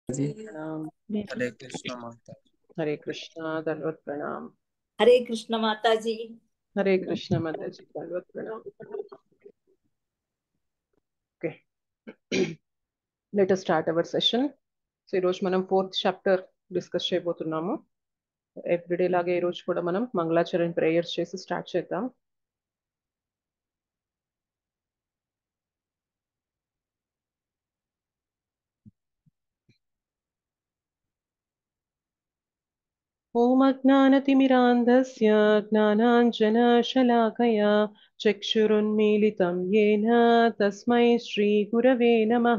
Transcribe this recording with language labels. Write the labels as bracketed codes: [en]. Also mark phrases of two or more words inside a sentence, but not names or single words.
[hi] जी। प्रणाम। हरे कृष्ण माता। हरे कृष्णा दंडवत प्रणाम। हरे कृष्ण माता जी। हरे कृष्णा माता जी दंडवत प्रणाम. [en] Okay, let us start our session. [te] సో ఈరోజు మనం [en] 4th chapter discuss [te] చేయబోతున్నాము. ఎవ్రీడే లాగే ఈరోజు కూడా మనం మంగళాచరణ ప్రేయర్స్ చేసి స్టార్ట్ చేద్దాం. [sa] ॐ अज्ञानतिमिरान्धस्य ज्ञानाञ्जनशलाकया चक्षुरुन्मीलितं येन तस्मै श्रीगुरवे नमः.